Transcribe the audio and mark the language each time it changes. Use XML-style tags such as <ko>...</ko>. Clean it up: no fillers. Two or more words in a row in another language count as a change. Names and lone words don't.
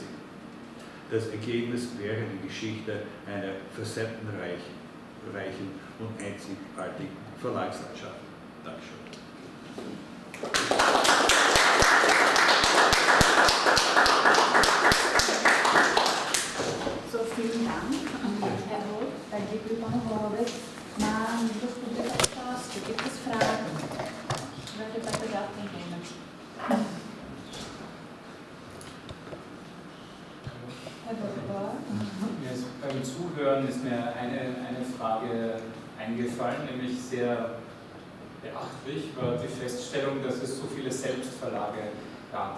<de>Das Ergebnis wäre die Geschichte einer facettenreichen und einzigartigen Verlagslandschaft. Dankeschön. So, vielen Dank, Herr Roth.</de> <cs>Dann děkuji panu Holovi. Má někdo v publiku otázky?</cs> <de>Gibt es Fragen? Ich werde bitte Daten nehmen. Herr Bürger. Beim Zuhören ist mir eine Frage eingefallen, nämlich sehr beachtlich war die Feststellung, dass es so viele Selbstverlage gab.</de>